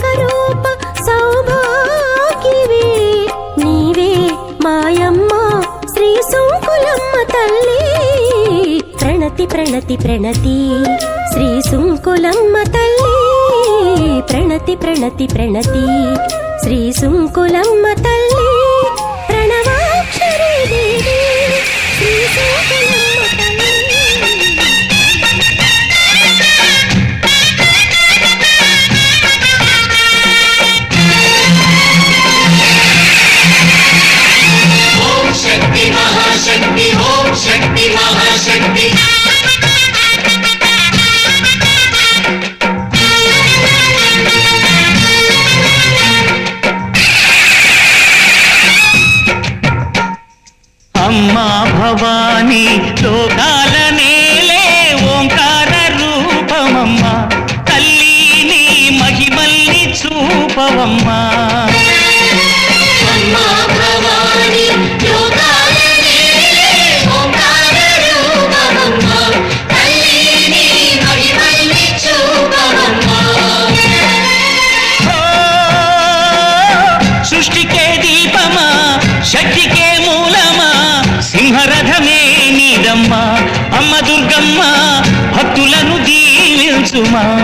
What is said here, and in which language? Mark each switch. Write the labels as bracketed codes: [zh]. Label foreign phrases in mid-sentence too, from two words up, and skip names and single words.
[te] రూప సౌభాగ్యవే నీవే మాయమ్మ శ్రీ సుంకులమ్మ తల్లి ప్రణతి ప్రణతి ప్రణతి శ్రీ సుంకులమ్మ తల్లి ప్రణతి ప్రణతి ప్రణతి శ్రీ సుంకులమ్మ తల్లి ప్రణవాక్షరీ దేవి శ్రీ సుంకులమ్మ తల్లి [sa] शक्ति महाशक्ति ओम शक्ति महाशक्ति [te] అమ్మా భవానీ లోకాల నేలే ఓంకార రూపమమ్మ తల్లి నీ మహిమల్ని చూపవమ్మా అమ్మా భవానీ లోకాలనే ఓంకార రూపమమ్మా తల్లీనీ మహిమల్ని చూపవమ్మా సృష్టికే దీపమా శక్తికే మూలమా సింహరథమే నీదమ్మా అమ్మ దుర్గమ్మ భక్తులను దీవించుమా